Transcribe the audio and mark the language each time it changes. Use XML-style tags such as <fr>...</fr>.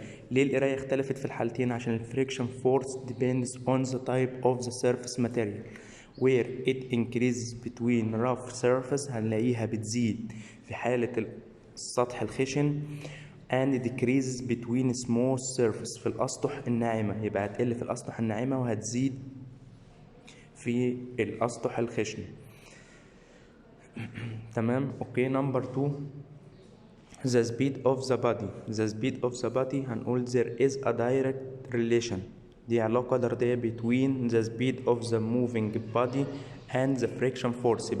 <ar>ليه القرايه اختلفت في الحالتين؟ عشان الفريكشن فورس</ar> <en>depends on the type of the surface material where it increases between rough surface</en> <ar>هنلاقيها بتزيد في حاله السطح الخشن</ar> <en>and decreases between smooth surface</en> <ar>في الاسطح الناعمه. يبقى هتقل في الاسطح الناعمه وهتزيد في الاسطح الخشن. تمام. اوكي.</ar> <en>number 2، the speed of the body هنقول there is a direct relation،</en> <ar>دي علاقة طردية</ar> <en>between the speed of the moving body and the friction force.</en>